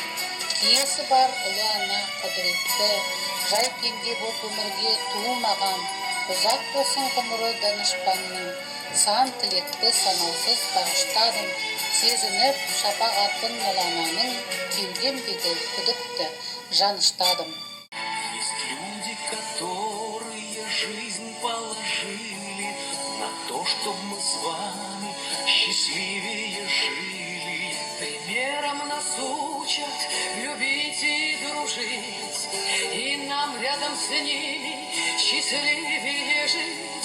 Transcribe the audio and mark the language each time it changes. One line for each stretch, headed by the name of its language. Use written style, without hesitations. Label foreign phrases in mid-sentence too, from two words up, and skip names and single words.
Kazakh: Киесі бар ұлы ана құдіретті, жай пенде боп өмірге туылмаған. Ұзақ болсын ғұмыры данышпанның, сан тілекті санаусыз бағыштадым. Сезініп шапағатын ұлананың, кеудемдегі күдікті жаныштадым.
Russian: Есть люди, которые жизнь положили на то, чтобы мы с вами счастливее жили. Примером нас учат любить и дружить, и нам рядом с ними счастливее жить.